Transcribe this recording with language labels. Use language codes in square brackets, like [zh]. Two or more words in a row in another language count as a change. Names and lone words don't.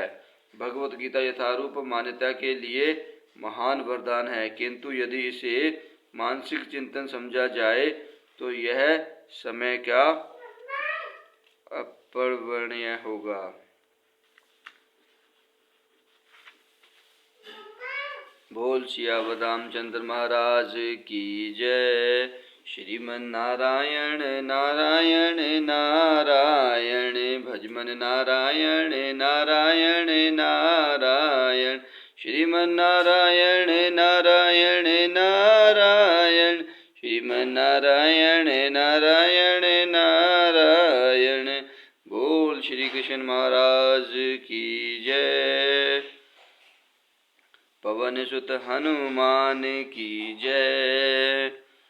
[hi] भगवत गीता यथारूप मान्यता के लिए महान वरदान है, किंतु यदि इसे मानसिक चिंतन समझा जाए तो यह समय का अपर्णनीय होगा। बोल सियावर रामचंद्र महाराज की जय। श्रीमन नारायण नारायण नारायण, भजमन नारायण नारायण नारायण, श्रीमन नारायण नारायण नारायण, श्रीमन नारायण नारायण नारायण। बोल श्री कृष्ण महाराज की जय। पवन सुत हनुमान की जय।